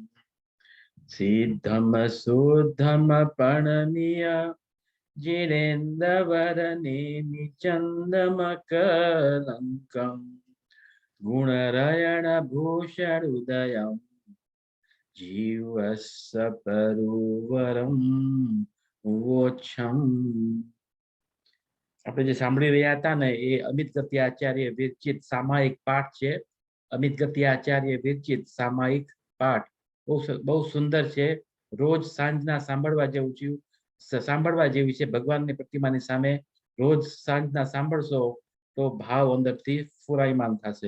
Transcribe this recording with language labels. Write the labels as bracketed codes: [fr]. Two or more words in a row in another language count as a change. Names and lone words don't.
[pra] सिद्धम शुद्धम प्रणमीय जिनेन्द्रवरनेमि चन्दमकलङ्कम्, गुणरयणभूषणोदयं जीवस्य परुवरं वोच्छम्। [gu] આપણે જે સાંભળી રહ્યા હતા ને એ અમિત ગતિ આચાર્ય વિરચિત સામાયિક પાઠ છે. અમિત ગતિ આચાર્ય વિરચિત સામાયિક પાઠ બહુ સુંદર છે. રોજ સાંજના સાંભળવા જેવું છે, સાંભળવા જેવી છે. ભગવાનની પ્રતિમાની સામે રોજ સાંજના સાંભળશો તો ભાવ અંદરથી ફુરાયમાન થશે.